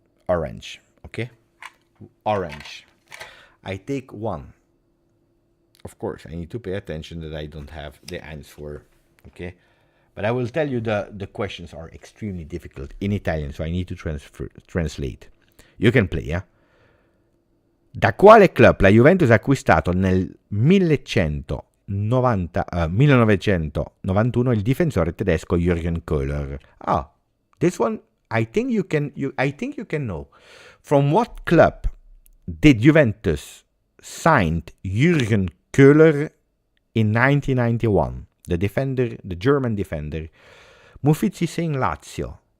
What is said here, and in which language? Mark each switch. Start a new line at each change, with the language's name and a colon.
English: Okay? Orange. I take one. Of course, I need to pay attention that I don't have the answer. Okay? But I will tell you the questions are extremely difficult in Italian, so I need to translate. You can play, yeah?
Italian: Da quale club la Juventus ha acquistato nel 1991 il difensore tedesco Jürgen Köhler?
English: Ah, this one I think you can know. From what club did Juventus sign Jürgen Köhler in 1991? The German defender. Mufizzi saying Lazio.